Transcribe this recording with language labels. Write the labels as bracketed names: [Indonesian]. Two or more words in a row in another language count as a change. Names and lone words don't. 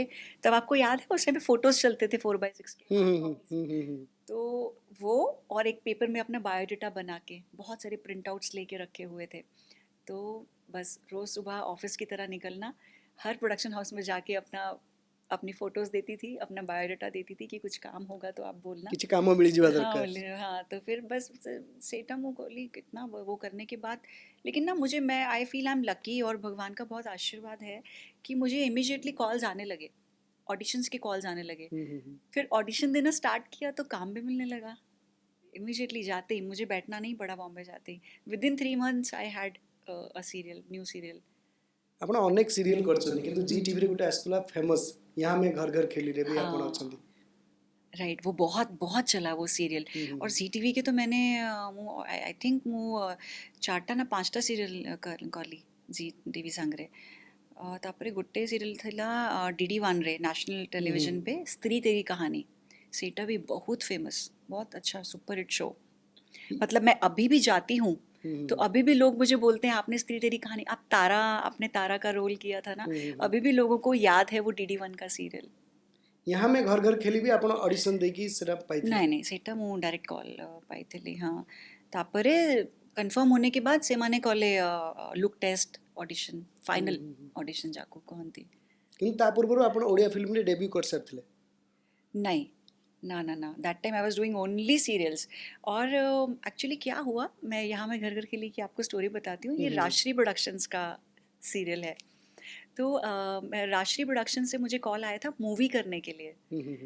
[Hindi] तब आपको याद है उस टाइम पे फोटोज चलते थे 4x6 के [English] हार्ड कॉपीज। [Hindi] तो वो, और एक पेपर में अपना बायोडाटा बना के बहुत सारे [English] प्रिंट आउट्स [Hindi] लेके रखे हुए थे। तो बस रोज़ सुबह ऑफिस की तरह निकलना, हर [English] प्रोडक्शन हाउस [Hindi] में जाके अपना अपनी फ़ोटोज़ देती थी, अपना बायोडाटा देती थी कि कुछ काम होगा तो आप बोलना। [Odia] କିଛି କାମ ମିଳିଯିବା [Hindi] हाँ, [Odia] ଦରକାର। [Hindi] बोले हाँ, तो फिर बस [Odia] ସେଟା ମୁହଁ ଖୋଲି, [Hindi] कितना वो करने के बाद। लेकिन ना मुझे, मैं [English] आई फील आई एम लकी, [Hindi] और भगवान का बहुत आशीर्वाद है कि मुझे इमीडिएटली कॉल्स आने लगे, ऑडिशंस के कॉल्स आने लगे। फिर ऑडिशन देना स्टार्ट किया तो काम भी मिलने लगा। इमीडिएटली जाते ही, मुझे बैठना नहीं पड़ा बॉम्बे जाते ही। [English] within 3 months I had a serial, new serial. [Odia] ଆପଣ ଅନେକ ସିରିଏଲ କରିଛନ୍ତି, କିନ୍ତୁ ଜି ଟିଭିରେ ଗୋଟେ ଆସିଥିଲା ଫେମସ୍ यहाँ में घर घर खेली रे भी ଆପଣ [Hindi] हाँ, [Odia] ଅଛନ୍ତି। [Hindi] राइट, वो बहुत बहुत चला वो सीरियल। और ଜି ଟିଭି के तो मैंने [English] आई थिंक [Odia] ଚାରିଟା ନା ପାଞ୍ଚଟା ସିରିଏଲ କଲି [Hindi] ଜି ଟିଭି ସାଙ୍ଗରେ। [Odia] ତାପରେ ଗୋଟେ ସିରିयल ଥିଲା ଡିଡି ୱାନ୍ରେ, ନ୍ୟାସନାଲ୍ [Hindi] टेलीविजन पे, [Odia] स्त्री तेरी कहानी। [Hindi] ସେଇଟା भी बहुत फेमस, बहुत अच्छा सुपर हिट शो। मतलब मैं अभी भी जाती हूँ तो अभी भी लोग मुझे बोलते हैं, आपने स्त्री तेरी कहानी, आप तारा, आपने तारा का रोल किया था ना। अभी भी लोगों को याद है वो DD1 का सीरियल। [Odia] यहाँ में घर घर खेली भी ଆପଣ ଅଡିସନ ଦେଇକି ସେଟା ପାଇଥିଲେ। ନାଇଁ ନାଇଁ, ସେଇଟା ମୁଁ ଡାଇରେକ୍ଟ କଲ୍ ପାଇଥିଲି। ହଁ, ତାପରେ କନଫର୍ମ [Hindi] होने के बाद [Odia] ସେମାନେ କଲେ ଲୁକ୍ ଟେଷ୍ଟ, ଅଡ଼ିସନ୍, ଫାଇନାଲ୍ ଅଡ଼ିସନ୍ ଯାକୁ କହନ୍ତି। କିନ୍ତୁ ତା ପୂର୍ବରୁ ଆପଣ ଓଡ଼ିଆ ଫିଲ୍ମରେ ଡେବ୍ୟୁ କରିସାରିଥିଲେ। [Hindi] नहीं, ना, [English] that time I was doing only serials. [Hindi] और एक्चुअली क्या हुआ, मैं यहाँ मैं घर घर के लिए की आपको स्टोरी बताती हूँ। ये राजश्री प्रोडक्शंस का सीरियल है। तो राजश्री प्रोडक्शन से मुझे कॉल आया था मूवी करने के लिए।